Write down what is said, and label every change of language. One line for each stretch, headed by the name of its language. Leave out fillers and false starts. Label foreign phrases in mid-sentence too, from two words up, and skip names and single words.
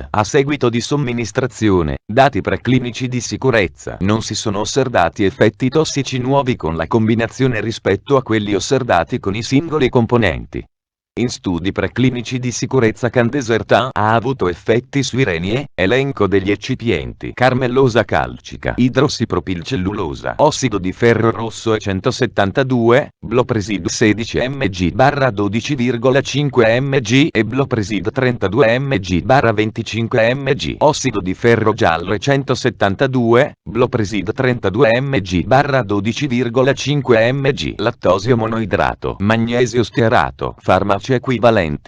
Italian: A seguito di somministrazione, dati preclinici di sicurezza. Non si sono osservati effetti tossici nuovi con la combinazione rispetto a quelli osservati con i singoli componenti. In studi preclinici di sicurezza candesertan ha avuto effetti sui reni e, elenco degli eccipienti: carmellosa calcica, idrossipropilcellulosa, ossido di ferro rosso e 172, Blopresid 16 mg/12,5 mg e Blopresid 32 mg/25 mg, ossido di ferro giallo e 172, Blopresid 32 mg/12,5 mg, lattosio monoidrato, magnesio stearato, farmaci equivalenti.